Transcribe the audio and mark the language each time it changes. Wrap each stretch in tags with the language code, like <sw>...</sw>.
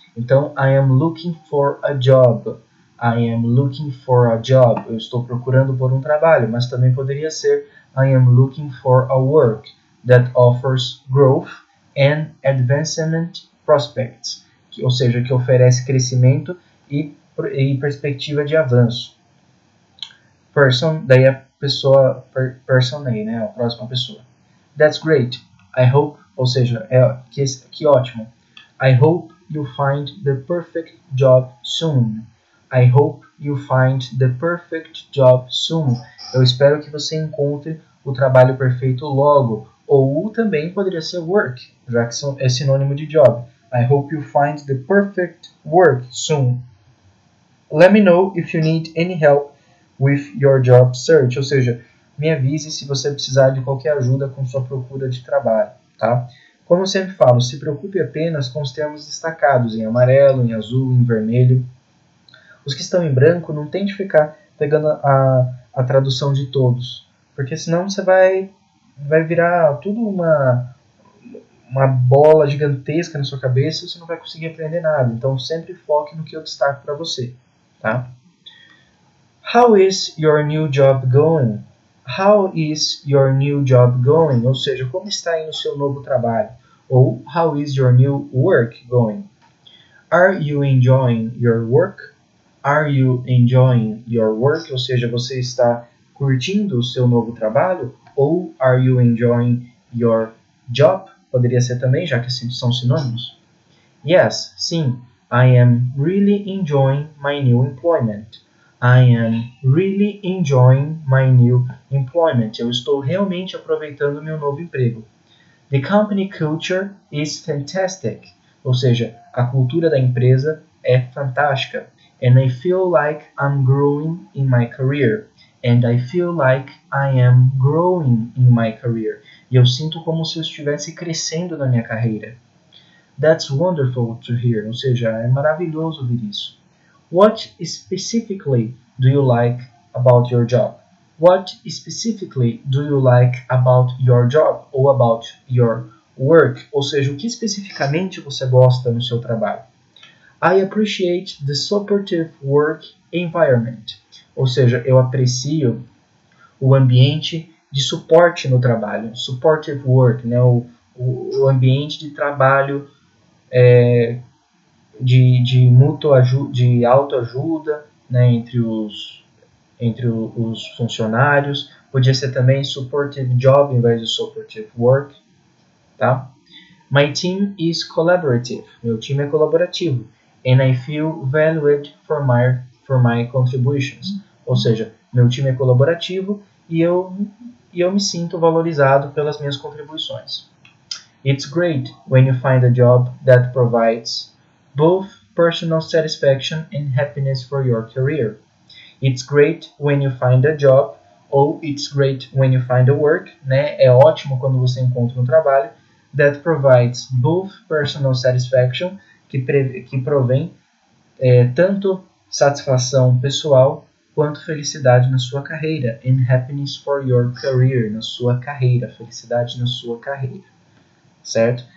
<pt>Então,</pt> <en>I am looking for a job. I am looking for a job.</en> <pt>Eu estou procurando por um trabalho, mas também poderia ser</pt> <en>I am looking for a work that offers growth and advancement prospects,</en> <pt>ou seja, que oferece crescimento e perspectiva de avanço. Person, daí a pessoa, person aí, né, a próxima pessoa.</pt> <en>That's great. I hope,</en> <pt>ou seja, que ótimo.</pt> <en>I hope you find the perfect job soon. I hope you find the perfect job soon.</en> <pt>Eu espero que você encontre o trabalho perfeito logo. Ou também poderia ser work, já que é sinônimo de job.</pt> <en>I hope you find the perfect work soon. Let me know if you need any help with your job search.</en> <pt>Ou seja, me avise se você precisar de qualquer ajuda com sua procura de trabalho, tá? Como eu sempre falo, se preocupe apenas com os termos destacados em amarelo, em azul, em vermelho. Os que estão em branco, não tente ficar pegando a tradução de todos, porque senão você vai virar tudo uma bola gigantesca na sua cabeça e você não vai conseguir aprender nada. Então sempre foque no que eu destaco para você, tá?</pt> <en>How is your new job going? How is your new job going?</en> <pt>Ou seja, como está indo o seu novo trabalho?</pt> <en>Ou how is your new work going? Are you enjoying your work? Are you enjoying your work?</en> <pt>Ou seja, você está curtindo o seu novo trabalho?</pt> <en>Ou are you enjoying your job?</en> <pt>Poderia ser também, já que são sinônimos.</pt> <en>Yes, sim. I am really enjoying my new employment. I am really enjoying my new employment.</en> <pt>Eu estou realmente aproveitando meu novo emprego.</pt> <en>The company culture is fantastic.</en> <pt>Ou seja, a cultura da empresa é fantástica.</pt> <en>And I feel like I'm growing in my career. And I feel like I am growing in my career.</en> <pt>E eu sinto como se eu estivesse crescendo na minha carreira.</pt> <en>That's wonderful to hear.</en> <pt>Ou seja, é maravilhoso ouvir isso.</pt> <en>What specifically do you like about your job? What specifically do you like about your job? Ou about your work?</en> <pt>Ou seja, o que especificamente você gosta no seu trabalho?</pt> <en>I appreciate the supportive work environment.</en> <pt>Ou seja, eu aprecio o ambiente de suporte no trabalho, supportive work, né? O ambiente de trabalho de de autoajuda, né? Entre os funcionários. Podia ser também supportive job em vez de supportive work, tá?</pt> <en>My team is collaborative.</en> <pt>Meu time é colaborativo.</pt> <en>And I feel valued for my contributions.</en> <pt>Ou seja, meu time é colaborativo e eu me sinto valorizado pelas minhas contribuições.</pt> <en>It's great when you find a job that provides both personal satisfaction and happiness for your career. It's great when you find a job, ou it's great when you find a work, né?</en> <pt>É ótimo quando você encontra um trabalho</pt> <en>that provides both personal satisfaction,</en> <pt>que provém tanto satisfação pessoal quanto felicidade na sua carreira,</pt> <en>and happiness for your career,</en> <pt>na sua carreira, felicidade na sua carreira, certo?</pt>